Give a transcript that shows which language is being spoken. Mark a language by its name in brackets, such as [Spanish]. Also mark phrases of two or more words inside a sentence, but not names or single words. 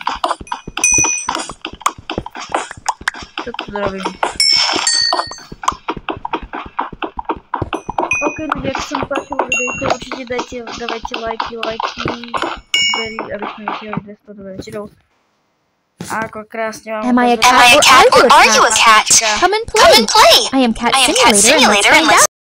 [Slovak] Čo tu robím? Ok, ľudia, ak sa vám páčilo videjko, určite dávajte lajky, aby sme vytiahli 200 dolarov. A ako krásne vám... [English] Am I a cat or are you a cat? Come and play. I am Cat Simulator and let's find out.